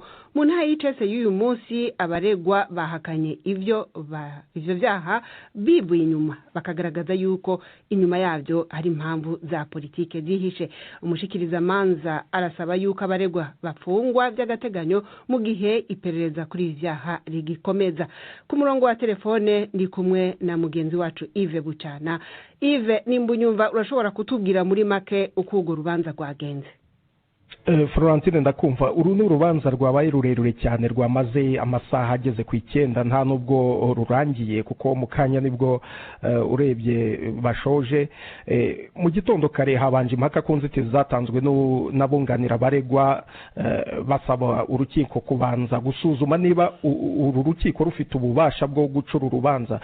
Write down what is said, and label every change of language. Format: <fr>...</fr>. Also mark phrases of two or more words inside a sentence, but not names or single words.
<rn>Mu ntara y'icese y'uyu munsi abaregwa bahakanye ivyo vyaha bibuye inyuma bakagaragaza yuko inyuma yavyo hari impamvu za politike zihishe. Umushikiriza manza arasaba yuko abaregwa bafungwa by'agateganyo mu gihe iperereza kuri ivyaha rigikomeza.</rn> <rw>Ku murongo wa telefone ndi kumwe na mugenzi wacu Yves Bucana. Yves, nimbunyumva urashobora kutubwira muri make uko urwo rubanza rwagenze? Florentine ndakumva. Uru ni urubanza rwabaye rurerure cyane rwamaze amasaha ageze ku 9 nta nubwo rurangiye kuko mu kanya nibwo urebye bashoje. Mu gitondo kare habanje impaka ku nzitizi zatanzwe n'abunganira abaregwa basaba urukiko kubanza gusuzuma niba uru rukiko rufite ububasha bwo gucura urubanza.</rw>